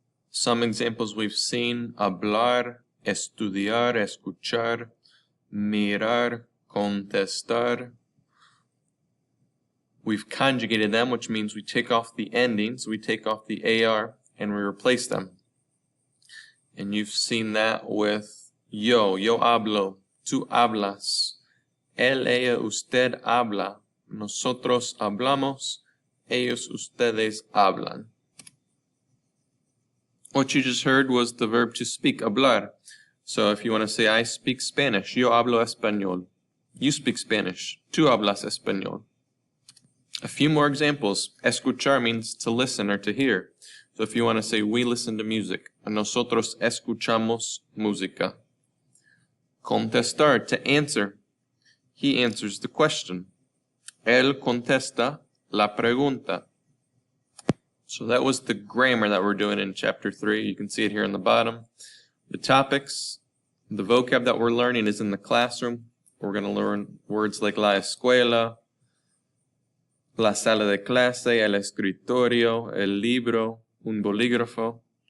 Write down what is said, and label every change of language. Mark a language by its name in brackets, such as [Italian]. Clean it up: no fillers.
[English] Some examples we've seen: hablar, estudiar, escuchar, mirar, contestar. We've conjugated them, which means we take off the endings, we take off the AR, and we replace them. And you've seen that with [Spanish] yo hablo, tú hablas, él, ella, usted habla, nosotros hablamos, ellos, ustedes hablan. [English] What you just heard was the verb to speak, hablar. So if you want to say, I speak Spanish, [Spanish] yo hablo español. [English] You speak Spanish, [Spanish] tú hablas español. [English] A few more examples. Escuchar means to listen or to hear. So if you want to say, we listen to music, [Spanish] nosotros escuchamos música. [English] Contestar, to answer. He answers the question. [Spanish] Él contesta la pregunta. [English] So that was the grammar that we're doing in chapter 3. You can see it here in the bottom. The topics, the vocab that we're learning is in the classroom. We're going to learn words like la escuela, la sala de clase, el escritorio, el libro, un bolígrafo.